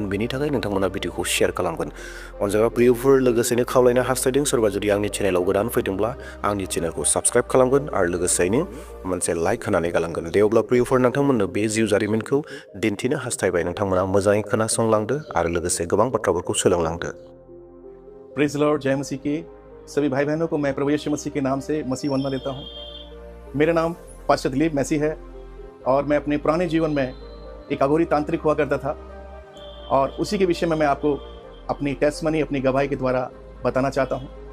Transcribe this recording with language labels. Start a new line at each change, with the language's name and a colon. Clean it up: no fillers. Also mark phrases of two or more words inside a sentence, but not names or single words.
Bodo: बेनि थाखाय नोंथांमोना भिडिअखौ शेयार खालामगोन। अनजाग्रा प्रियफोर लोगोसेनो खावलायनो हास्थायदों सोरबा जुदि आंनि चेनेलाव गोदान फैदोंब्ला आंनि चेनेलखौ साबस्क्राइब खालामगोन आरो लोगोसेयैनो मोनसे लाइक होनानै गालांगोन। दे अब्ला प्रियफोर नोंथांमोननो बे जिउ जारिमिनखौ दिन्थिनो हास्थायबाय। नोंथांमोना मोजाङै खोनासंलांदो आरो लोगोसे गोबां बाथ्राफोरखौ सोलोंलांदो।
English: Praise the Lord,
Hindi: जय मसीह की सभी भाई बहनों को मैं प्रभु यीशु मसीह के नाम से मसीह वंदना देता हूँ। मेरा नाम पास्टर दिलीप मैसी है और मैं अपने पुराने जीवन में एक अघोरी तांत्रिक हुआ करता था और उसी के विषय में मैं आपको अपनी टेस्टमनी, अपनी गवाही के द्वारा बताना चाहता हूँ।